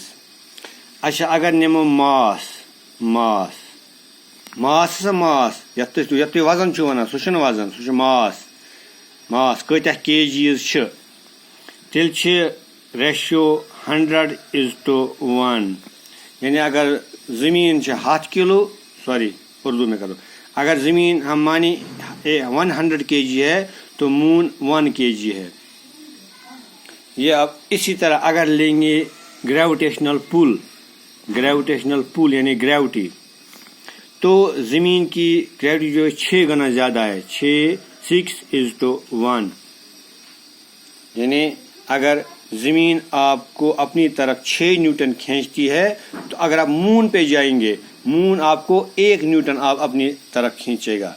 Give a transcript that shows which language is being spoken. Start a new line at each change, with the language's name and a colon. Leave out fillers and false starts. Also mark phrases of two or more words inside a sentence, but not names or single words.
Kashmiri: اچھا اگر نِمو ماس، ماس ہسا ماس یتھ تُہۍ وزن چھِو ونان سُہ چھُنہٕ وزن، سُہ چھُ ماس کۭتیاہ کے جیٖز چھِ، تیٚلہِ چھِ ریشیو 100:1، یعنی اگر زمین چھِ 100 کلو،
Urdu: سوری اردو میں کرو، اگر زمین ہم مانی 100 kg ہے تو مون 1 kg ہے. یہ اب اسی طرح اگر لیں گے
English: gravitational pull
Urdu: یعنی گریوٹی، تو زمین کی گریوٹی جو ہے 6 گنا زیادہ ہے، 6:1، یعنی اگر زمین آپ کو اپنی طرف 6 نیوٹن کھینچتی ہے تو اگر آپ مون پہ جائیں گے، مون آپ کو 1 نیوٹن آپ اپنی طرف کھینچے گا.